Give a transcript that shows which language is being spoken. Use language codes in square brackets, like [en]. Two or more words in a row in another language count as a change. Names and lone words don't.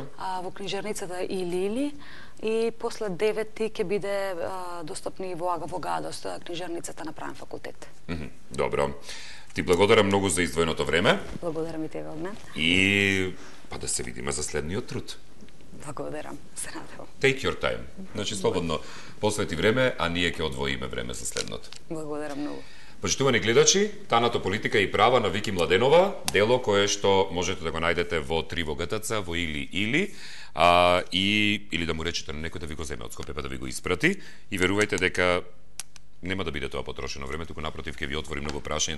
[mk] Во книжарницата и Лили и после 9 ќе биде достапни во Гадост, книжарницата на правен факултет. Добро. Ти благодарам многу за издвоеното време. Благодарам и тебе од мен. И па да се видиме за следниот труд. Благодарам, се надевам. [en] Take your time. [mk] Значи, слободно посвети време, а ние ќе одвоиме време за следното. Благодарам многу. Почитувани гледачи, Таното политика и права на Вики Младенова, дело кое што можете да го најдете во 3 во ГТЦ, во или или да му речете на некој да ви го земе од Скопје па да ви го испрати и верувајте дека нема да биде тоа потрошено време, туку напротив ќе ви отвори многу прашања.